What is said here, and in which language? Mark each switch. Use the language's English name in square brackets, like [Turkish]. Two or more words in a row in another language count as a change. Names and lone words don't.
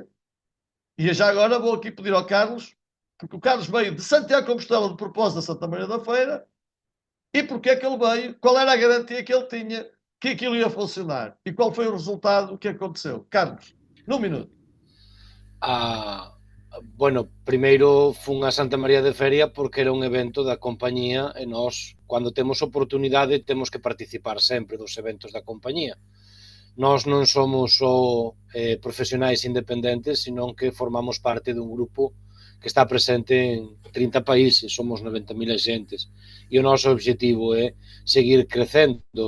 [Portuguese] E já agora vou aqui pedir ao Carlos, porque o Carlos veio de Santiago de Compostela de propósito a Santa Maria da Feira, e porque é que ele veio, qual era a garantia que ele tinha que aquilo ia funcionar e qual foi o resultado que aconteceu. Carlos, num minuto. [Galician] Bueno, primeiro fun a Santa María de Feria porque era un evento da compañía e nós, cando temos oportunidade, temos que participar sempre dos eventos da compañía. Nós non somos só profesionais independentes, senón que formamos parte dun grupo que está presente en 30 países, somos 90.000 agentes, e o noso objetivo é seguir crecendo.